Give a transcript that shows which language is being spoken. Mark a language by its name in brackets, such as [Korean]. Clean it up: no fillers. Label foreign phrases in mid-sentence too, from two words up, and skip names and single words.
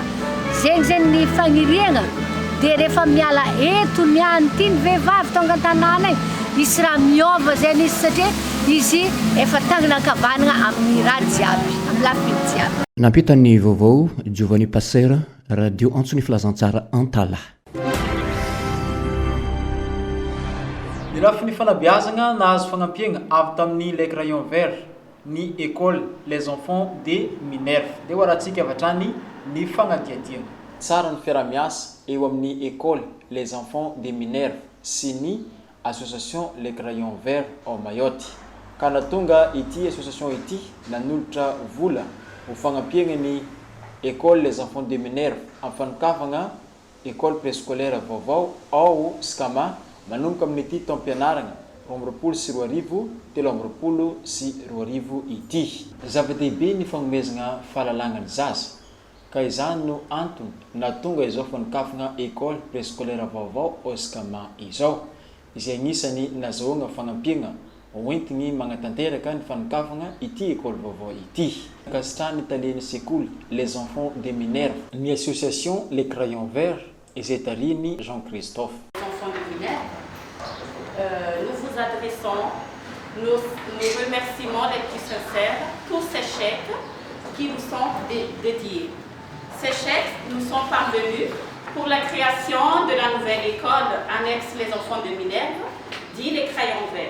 [Malagasy] Zegny zany ny fagniriana. Dia rehefa miala eto mianty ny vehivavy tonga an-tanàna igny, isy raha miova zany izy satria izy efa tagnana ankavanana amin'ny raha jiaby, amin'ny lafiny jiaby. Nampita ny vaovao Giovanni Passera, radio Antsony Filazantsara Antala. Ny lafiny fanabeazana nahazo fagnampiana avy tamin'ny les crayons verts ny école les enfants de Minerve. Dia hoarantsika avy hatrany ny fagnadiadiana. Tsara ny fiaramiasa eo amin'ny école les enfants de Minerve sy ny association les crayons verts au Mayotte. Ka natonga ity association ity nanolotra vola ho fagnampiana ny école les enfants de Minerve amin'ny fanokafana [French] école préscolaire [Malagasy] vaovao ao Skama manomboka amin'ity taom-pianarana 2024 sy 2025 ity. Zava-dehibe ny fagnomezana fahalalangan'ny zaza. Ka izany no antony natonga izao fanokafana [French] école préscolaire [Malagasy] vaovao ao Skama izao. Izay agnisan'ny nazahoana fagnampiana hoentiny magnatanteraka ny fanokafana ity école vaovao ity. Kasitrany italien sekoly les enfants de Minerve ny association les crayons verts izay tariny Jean-Christophe. [French] Enfants de Minerve, nous vous adressons nos remerciements les plus sincères pour ces chèques qui nous sont dédiés. Ces chèques nous sont parvenus pour la création de la nouvelle école annexe les enfants de Minerve, dit les crayons verts.